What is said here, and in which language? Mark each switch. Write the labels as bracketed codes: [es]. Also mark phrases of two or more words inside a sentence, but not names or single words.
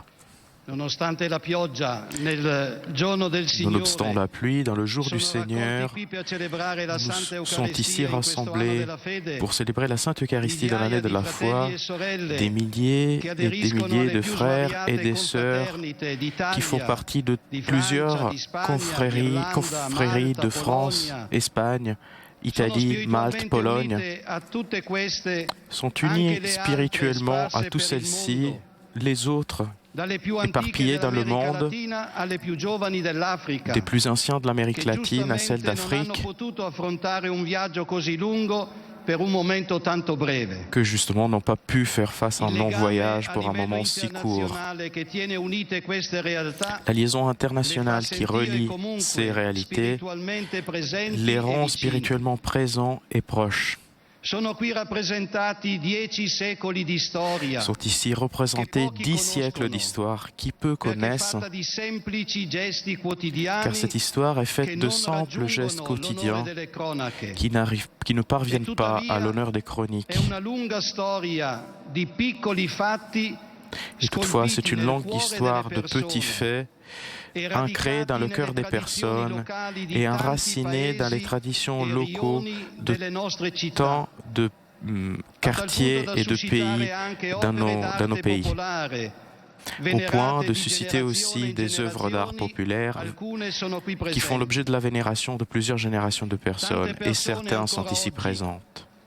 [it] nonostante la pioggia, nel giorno del [fr] nonobstant [it] Signore, [fr] la pluie, dans le jour du [it] sono [fr] Seigneur, [it] raccolti qui per celebrare la Santa [fr] nous sont ici [it] Eucaristia in questo anno [fr] rassemblés [it] della fede, [fr] pour célébrer la Sainte Eucharistie dans l'année de la foi, [it] e sorelle [fr] des milliers [it] che [fr] et des [it] aderiscono [fr] milliers [it] alle [fr] de [it] più [fr] frères et [it] svariate [fr] des sœurs [it] confraternite d'Italia, [fr] qui font partie de [it] di [fr] plusieurs [it] Francia, di Spagna, [fr] confréries [it] d'Irlanda, [fr] de [it] Malta, [fr] France, [it] Polonia. [fr] Espagne, [it] Sono [fr] Italie, Malte, [it] spiritualmente [fr] Pologne, [it] unite a tutte queste, [fr] sont [it] anche [fr] unis [it] le altre [fr] spirituellement [it] sparse [fr] à toutes [it] per il [fr] celles-ci, [it] mondo, [fr] les autres [it] dalle più antiche [fr] éparpillés dans le [it] dell'America [fr] monde, [it] Latina alle più giovani dell'Africa, [fr] des plus anciens de l'Amérique [it] che [fr] latine à celle [it] giustamente non hanno [fr] d'Afrique, [it] potuto affrontare un viaggio così lungo per un momento tanto breve. [fr] que justement n'ont pas pu faire face à un [it] Il [fr] long [it] legame [fr] voyage [it] a [fr] pour un [it] livello [fr] moment si court. [it] internazionale che tiene unite queste realtà [fr] La liaison [it] le [fr] internationale [it] fa [fr] qui [it] sentire [fr] relie [it] comunque [fr] ces réalités [it] spiritualmente presenti [fr] les [it] e [fr] rend [it] vicini. [fr] spirituellement présents et proches. [it] Sono qui rappresentati 10 secoli di storia, [fr] Sont ici représentés [it] pochi [fr] 10 siècles [it] conoscono, [fr] d'histoire. Qui peu [it] perché è [fr] connaissent, [it] fatta di semplici gesti [fr] car [it] quotidiani [fr] cette histoire est [it] che [fr] faite de [it] non [fr] simples gestes [it] raggiungono [fr] quotidiens [it] l'onore delle cronache. [fr] qui ne parviennent pas à [it] tuttavia, [fr] l'honneur des chroniques. [it] È una lunga storia di piccoli fatti [fr] Et toutefois, c'est [it] scolpiti [fr] une [it] nel [fr] longue [it] cuore [fr] histoire [it] delle [fr] de petits [it] persone, [fr] faits ancrés dans le cœur des personnes et enracinés dans les traditions locaux de tant de quartiers et de pays dans nos pays, au point de susciter aussi des œuvres d'art populaires qui font l'objet de la vénération de plusieurs générations de personnes, et certains sont ici présentes.